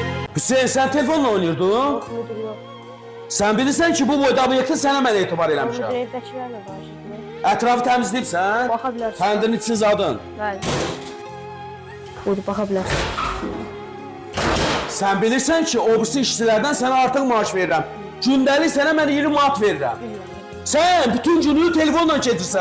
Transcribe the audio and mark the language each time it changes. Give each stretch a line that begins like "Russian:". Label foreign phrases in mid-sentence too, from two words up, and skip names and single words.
Turkish: Hüseyin, sen telefonla oynuyordun? Yok müdür yok.
Azerbaijani: Sen bilirsən ki, bu boyda obyekti sənə mən etibar Müdür eləmişəm. evdəkilərlə danışır. Ətrafı təmizləyibsən? Baxa bilərsən. Təndirin için zadın. Bəli. Buyur, baxa bilərsən. Sən bilirsən ki, o birisi işçilərdən sənə artıq maaş verirəm. Gündəlik sənə mən 20 manat verirəm. Sən bütün günü telefonla gedirsən.